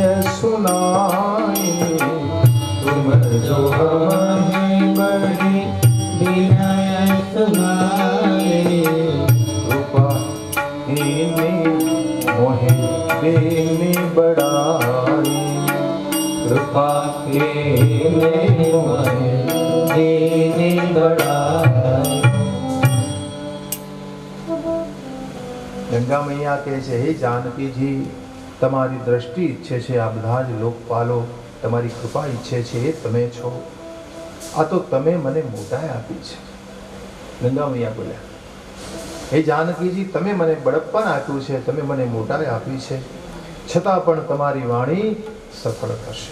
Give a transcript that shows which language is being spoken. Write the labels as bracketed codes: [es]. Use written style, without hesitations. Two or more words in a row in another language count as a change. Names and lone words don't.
[awa] सुनाई, तुम जो हम ही बड़ी विनय सुनाई, कृपा हीनी मोहे दीनी बड़ाई, कृपा हीनी मोहे दीनी बड़ाई। [gu] ગંગા મૈયા કહે છે, હે જાનકીજી, તમારી દ્રષ્ટિ ઈચ્છે છે આ બધા જ લોકપાલો, તમારી કૃપા ઈચ્છે છે એ તમે છો। આ તો તમે મને મોટાઈ આપી છે। ગંગા મૈયા બોલ્યા, હે જાનકીજી, તમે મને બળપ્પન આપ્યું છે, તમે મને મોટાઈ આપી છે, છતાં પણ તમારી વાણી સફળ થશે।